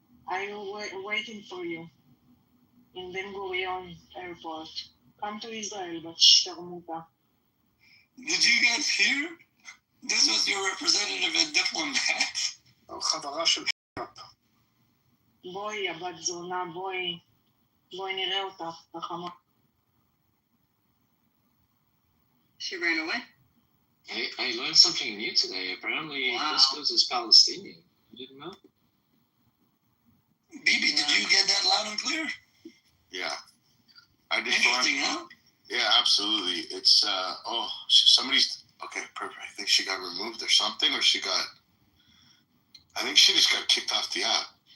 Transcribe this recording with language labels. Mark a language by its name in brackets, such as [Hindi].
[English] I am waiting for you in Ben Gurion Airport. Come to Israel, but Sharmuta. Did you guys hear? This was your representative and diplomat. [Hebrew] חברה של בואי, הבת זונה, בואי נראה אותך, חכמה. [English] She ran away. I learned something new today. Apparently, Wow. couscous is Palestinian. You didn't know? Bibi, did you get that loud and clear? Yeah. I just Interesting, huh? Yeah, absolutely. It's, somebody's, okay, perfect. I think she got removed or something, or I think she just got kicked off the app.